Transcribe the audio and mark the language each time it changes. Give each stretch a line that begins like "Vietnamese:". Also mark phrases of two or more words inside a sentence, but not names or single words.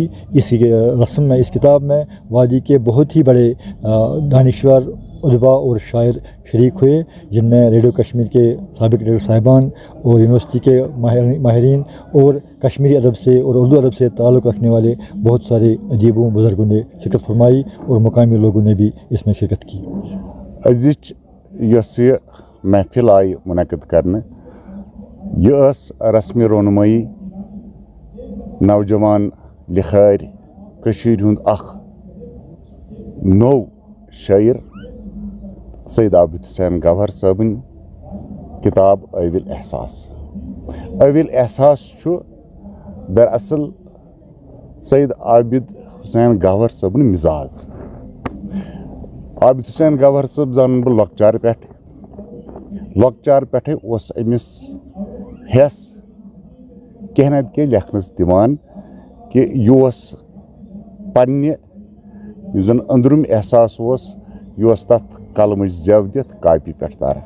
Urdu: اس رسم میں، اس کتاب میں وادی کے بہت ہی بڑے دانشور، ادبا اور شاعر شریک ہوئے، جن میں ریڈیو کشمیر کے سابق ڈائریکٹر صاحبان اور یونیورسٹی کے ماہرین اور کشمیری ادب سے اور اردو ادب سے تعلق رکھنے والے بہت سارے ادیبوں، بزرگوں نے شرکت فرمائی، اور مقامی لوگوں نے بھی اس میں شرکت کی.
Kashmiri: أزِچ یۄس یہِ محفل آیہِ منعقد کرنہٕ یہِ ٲس رسمِ رونمٲیی نوجوان لِکھٲرۍ کٔشیٖرِ ہُنٛد اکھ نوٚو شٲعر سید عابد حسین گوہر صٲبٕنۍ کتاب ایول احساس. ایول احساس چھُ دراصل سید عابد حسین گوہر صٲبُن مزاج. عابد حسین گوہر صٲب زانن بہٕ لۄکچار پٮ۪ٹھے اوس أمِس ہٮ۪س کینٛہہ نتہٕ کینٛہہ لیکھنس دِوان کہِ یہِ اوس پننہِ یُس زن أنٛدرِم احساس اوس یہِ اوس تتھ قلمٕچ زٮ۪و دِتھ کاپی پٮ۪ٹھ تاران.